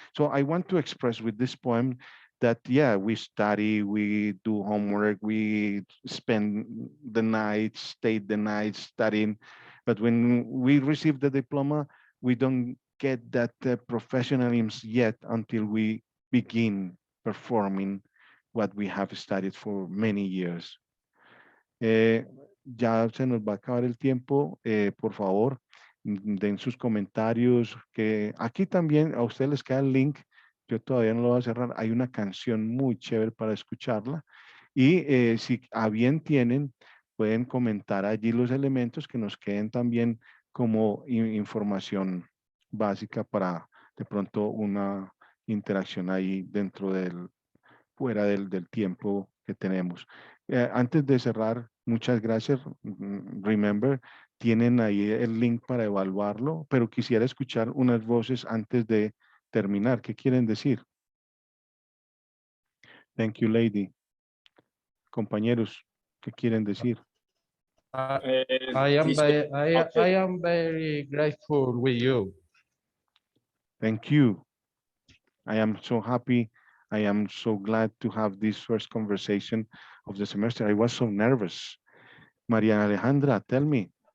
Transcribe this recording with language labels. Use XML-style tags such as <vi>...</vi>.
<en>So I want to express with this poem that, yeah, we study, we do homework, we spend the night, stay the night studying. But when we receive the diploma, we don't get that professionalism yet until we begin performing what we have studied for many years.</en> <es>Ya se nos va a acabar el tiempo. Por favor, den sus comentarios. Que aquí también a ustedes les queda el link. Yo todavía no lo voy a cerrar. Hay una canción muy chévere para escucharla. Y si a bien tienen, pueden comentar allí los elementos que nos queden también como información básica para de pronto una interacción ahí dentro del, fuera del tiempo que tenemos. Antes de cerrar, muchas gracias.</es> <en>Remember,</en> <es>tienen ahí el link para evaluarlo, pero quisiera escuchar unas voces antes de terminar. ¿Qué quieren decir?</es> <en>Thank you, lady.</en> <es>Compañeros, ¿qué quieren decir?</es> <en>I am very grateful with you. Thank you. I am so happy. I am so glad to have this first conversation of the semester. I was so nervous. Maria Alejandra, tell me.</en>